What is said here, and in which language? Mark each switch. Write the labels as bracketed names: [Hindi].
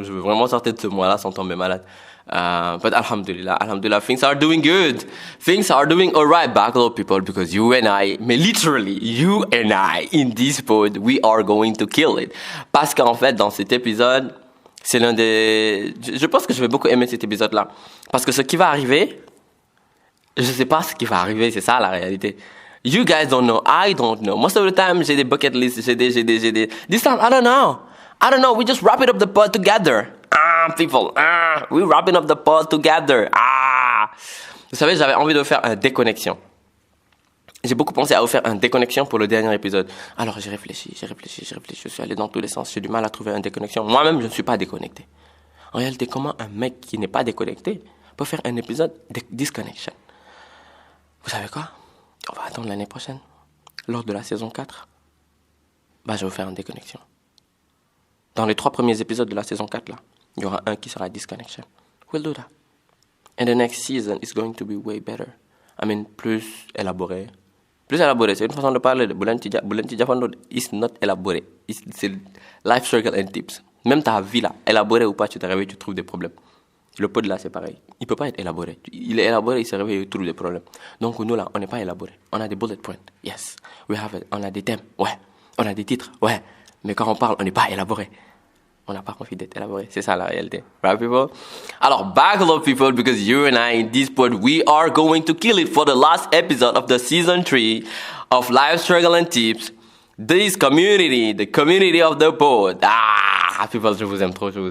[French] Je veux vraiment sortir de ce mois-là sans tomber malade. [English] But alhamdulillah, things are doing good. Things are doing alright, Backlog people, because you and I, mais literally, you and I, in this pod, we are going to kill it. [French] Parce qu'en fait, dans cet épisode, c'est l'un des... Je pense que je vais beaucoup aimer cet épisode-là. Parce que ce qui va arriver, je sais pas ce qui va arriver, c'est ça la réalité. [English] You guys don't know, I don't know. [French] Most of the time, j'ai des bucket lists, j'ai des... [English] This time, I don't know, we just wrap it up the pod together. [French] People, we wrapping up the pod together. Vous savez, j'avais envie de faire une déconnexion. J'ai beaucoup pensé à vous faire une déconnexion pour le dernier épisode. Alors j'ai réfléchi. Je suis allé dans tous les sens. J'ai du mal à trouver une déconnexion. Moi-même, je ne suis pas déconnecté. En réalité, comment un mec qui n'est pas déconnecté peut faire un épisode de disconnection? Vous savez quoi? On va attendre l'année prochaine. Lors de la saison 4, je vais vous faire une déconnexion. Dans les 3 premiers épisodes de la saison 4, là, il y aura un qui sera disconnection. [English] We'll do that. And the next season is going to be way better. I mean, plus élaboré. [French] Plus élaboré, c'est une façon de parler de Boulanti Diafondo. It's not élaboré. C'est life circle and tips. Même ta vie là, élaboré ou pas, tu te réveilles, tu trouves des problèmes. Le pod là, c'est pareil. Il peut pas être élaboré. Il est élaboré, il se réveille, il trouve des problèmes. Donc nous là, on n'est pas élaboré. On a des bullet points. Yes. On a des thèmes. Ouais. On a des titres. Ouais. Mais quand on parle, on n'est pas élaboré. On n'a pas envie d'être élaboré. C'est ça la réalité. Right, people? [English] Alors, buckle up, people, because you and I in this pod, we are going to kill it for the last episode of the season 3 of Life Struggle and Tips. This community, the community of the pod. [French] Ah, people, je vous aime trop.